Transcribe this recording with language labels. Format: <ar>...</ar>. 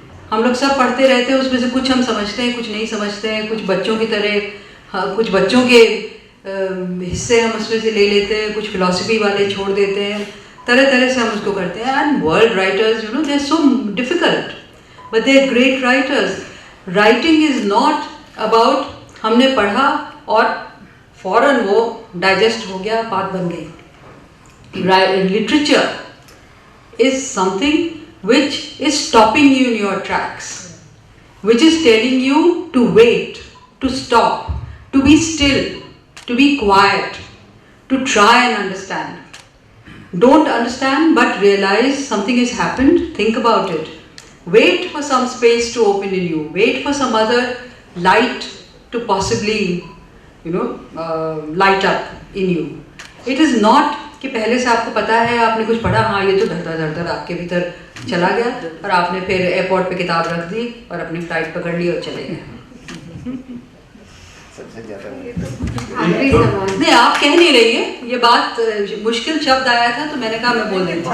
<hi>हम लोग सब पढ़ते रहते हैं, उसमें से कुछ हम समझते हैं, कुछ नहीं समझते हैं, कुछ बच्चों की तरह, हाँ, कुछ बच्चों के हिस्से हम उसमें से ले लेते हैं, कुछ फिलॉसफी वाले छोड़ देते हैं, तरह तरह से हम उसको करते हैं।</hi> <en>And world writers, you know, they are so difficult but they are great writers. Writing is not about</en> <hi>हमने पढ़ा और फौरन वो डाइजेस्ट हो गया, बात बन गई।</hi> <en>Literature is something which is stopping you in your tracks, which is telling you to wait, to stop, to be still, to be quiet, to try and understand. Don't understand but realize something has happened, think about it. Wait for some space to open in you, wait for some other light to possibly, you know, light up in you. It is not</en> <hi>कि पहले से आपको पता है, आपने कुछ पढ़ा, हाँ ये तो धड़धड़ धड़धड़ आपके भीतर चला गया और आपने फिर एयरपोर्ट पे किताब रख दी और अपनी फ्लाइट पकड़ ली और चले गए। सबसे ज़्यादा आखिरी सवाल। नहीं, आप कह नहीं रही है, ये बात मुश्किल शब्द आया था तो मैंने कहा मैं बोल देती हूँ।</hi>